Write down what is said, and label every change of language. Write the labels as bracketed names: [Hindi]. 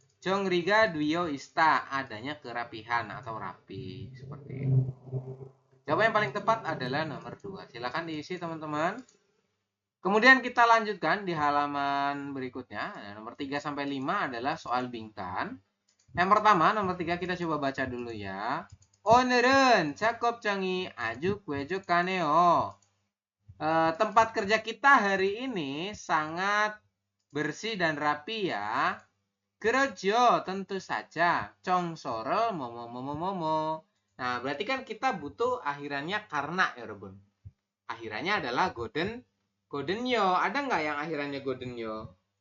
[Indonesian] Jongriga duyo ista adanya kerapihan atau rapi seperti itu. Jawaban yang paling tepat adalah nomor 2. Silakan diisi teman-teman. Kemudian kita lanjutkan di halaman berikutnya. Nomor 3 sampai 5 adalah soal bingkan. Yang pertama, nomor 3 kita coba baca dulu ya. [Korean] 오늘은 작업장이 아주 쾌적하네요. [Indonesian] Tempat kerja kita hari ini sangat bersih dan rapi ya. [Korean] 그렇죠, [Indonesian] tentu saja. [Korean] 청소를 뭐뭐뭐뭐뭐. [Indonesian] Nah, berarti kan kita butuh akhirannya karena ya, 여러분. Akhirannya adalah godenyo. Ada nggak yang akhirannya godenyo?